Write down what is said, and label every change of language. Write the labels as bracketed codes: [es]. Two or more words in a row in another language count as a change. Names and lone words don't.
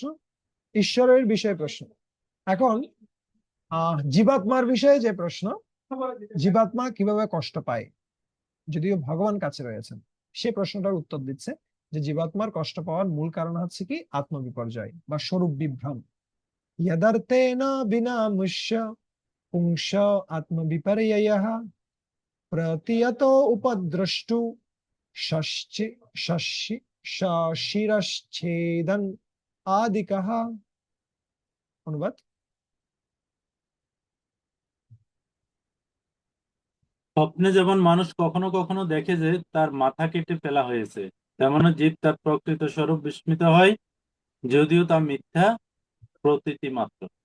[bn] ঈশ্বরের বিষয়ে প্রশ্ন। এখন জীবাত্মার বিষয়ে যে প্রশ্ন, জীবাত্মা কিভাবে কষ্ট পায় যদিও ভগবান কাছে রয়েছেন, সে প্রশ্নটার উত্তর দিচ্ছে যে জীবাত্মার কষ্ট পাওয়ার মূল কারণ হচ্ছে কি আত্মবিপর্যয় বা স্বরূপ বিভ্রম। [sa] यदर्थेन विना मुष्य पुंस आत्मविपर्ययः प्रतीयतो उपद्रष्टु शिरश्छेदन आदिकः। [bn] অনুবাদ? স্বপ্নে যেমন মানুষ কখনো কখনো দেখে যে তার মাথা কেটে ফেলা হয়েছে, তেমনি জীব তার প্রকৃত স্বরূপ বিস্মিত হয়, যদিও তা মিথ্যা প্রতীতি মাত্র।